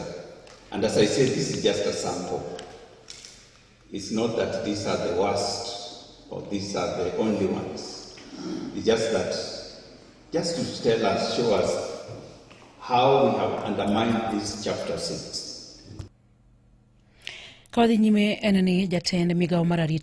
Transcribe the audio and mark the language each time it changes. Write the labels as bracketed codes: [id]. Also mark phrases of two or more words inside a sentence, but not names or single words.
[en] And as I said, this is just a sample. It's not that these are the worst or these are the only ones. It's just that, just to tell us, show us how we have undermined this chapter 6. [luo] Kawdhi nyime en ni jatend migao mar arita